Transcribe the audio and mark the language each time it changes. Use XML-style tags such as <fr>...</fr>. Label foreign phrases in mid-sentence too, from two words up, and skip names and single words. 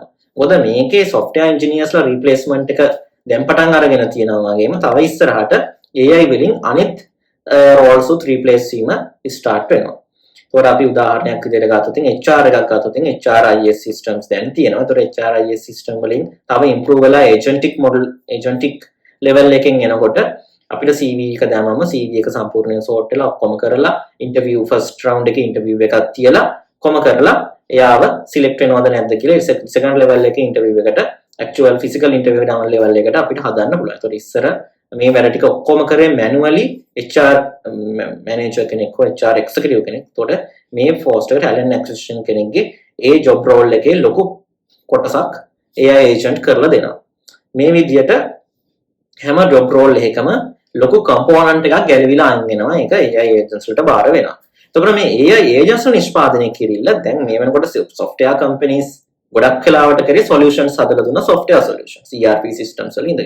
<si>මොකද මේකේ</si> <en>software engineers</en> <si>ලා replacement එක දැන් පටන් අරගෙන තියෙනවා වගේම තව ඉස්සරහට AI වලින් අනිත් roles උත් replace වීම start වෙනවා. එතකොට අපි උදාහරණයක් විදිහට ගත්තොත් HR එකක් ගත්තොත්</si> <en>HRIS systems</en> <si>දැන් තියෙනවා. එතකොට</si> <en>HRIS system</en> <si>වලින් තව improve වෙලා</si> <en>agentic level</en> <si>එකෙන් එනකොට අපිට CV එක දැම්මම CV එක සම්පූර්ණයෙන් sort වෙලා ඔක්කොම කරලා</si> <en>interview first round</en> <si>එකේ interview එකක් තියලා කොම කරලා එයාව select වෙනවද නැද්ද කියලා</si> <en>second level</en> <si>එකේ interview එකට</si> <en>actual physical interview down level</en> <si>එකට අපිට හදන්න පුළුවන්. එතකොට ඉස්සර මේ වැඩ ටික ඔක්කොම කරේ manually</si> <en>HR manager</en> <si>කෙනෙක් හෝ</si> <en>HR executive</en> <si>කෙනෙක්. එතකොට මේ</si> <en>Foster talent acquisition</en> <si>කෙනෙක්ගේ ඒ</si> <en>job role</en> <si>එකේ ලොකු කොටසක්</si> <en>AI agent</en> <si>කරලා දෙනවා. මේ විදිහට හැම</si> <en>job role</en> <si>එකකම ලොකු component එකක් ගැලවිලා අයින් වෙනවා. ඒක</si> <en>AI agents</en> <si>වලට බාර වෙනවා. එතකොට මේ</si> <en>AI agents</en> <si>නිෂ්පාදනය කිරිල්ල දැන් මේ වෙනකොට</si> <en>software companies</en> <si>ගොඩක් වෙලාවට කරේ solutions හදලා දුන්න</si> <en>software solutions ERP systems</en> <si>වල ඉඳගෙන.</si>